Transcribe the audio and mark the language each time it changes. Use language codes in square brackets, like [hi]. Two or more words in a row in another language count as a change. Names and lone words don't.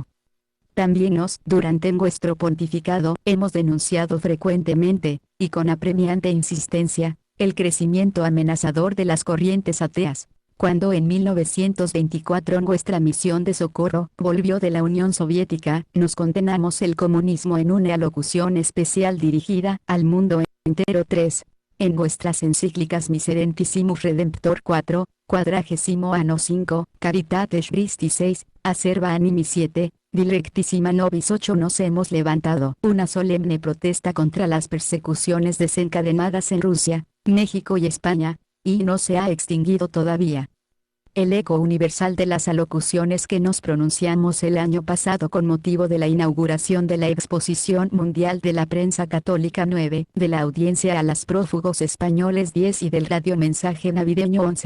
[es] También durante nuestro pontificado, hemos denunciado frecuentemente, y con apremiante insistencia, el crecimiento amenazador de las corrientes ateas. Cuando en 1924 nuestra misión de socorro volvió de la Unión Soviética, nos condenamos el comunismo en una alocución especial dirigida al mundo entero. 3. En vuestras encíclicas Miserentissimus Redemptor 4, Quadragesimo Anno 5, Caritates Christi 6, Acerba Animi 7, Dilectissima Nobis 8 nos hemos levantado una solemne protesta contra las persecuciones desencadenadas en Rusia, México y España, y no se ha extinguido todavía. el eco universal de las alocuciones que nos pronunciamos el año pasado con motivo de la inauguración de la Exposición Mundial de la Prensa Católica 9, de la audiencia a las prófugos españoles 10 y del radiomensaje navideño 11.